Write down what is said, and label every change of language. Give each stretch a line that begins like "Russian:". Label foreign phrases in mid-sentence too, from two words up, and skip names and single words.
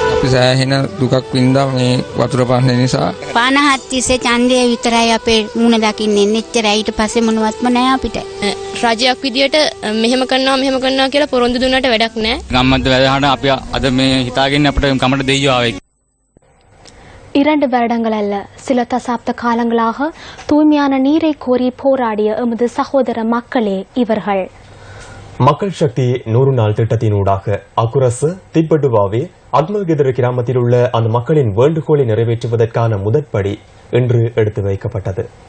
Sinhala: සෑහෙන දුකක් වින්දා මේ වතුර පහන නිසා. 50 තිස්සේ ඡන්දය විතරයි අපේ මුණ දකින්නේ. එච්චරයි. ඊට පස්සේ මොනවත්ම නැහැ අපිට. රජයක් විදියට මෙහෙම කරනවා කියලා පොරොන්දු දුන්නට වැඩක් නැහැ. ගම්මන්ත වැඩහාන අපි අද මේ හිතාගෙන අපිට කමට දෙයියෝ ආවේ.
Tamil: 2 வருடங்கள் அல்ல சில தசாப்த காலங்களாக தூய்மையான நீரை கோரி போராடிய எமது சகோதர மக்களே இவர்கள். மக்கள் சக்தி 100 நாள் திட்டத்தினூடாக அக்குரசு திப்பட்டுவாவே அக்மல்கெதர கிராமத்தில் உள்ள அந்த மக்களின் வேண்டுகோளை நிறைவேற்றுவதற்கான முதற்படி இன்று எடுத்து வைக்கப்பட்டது.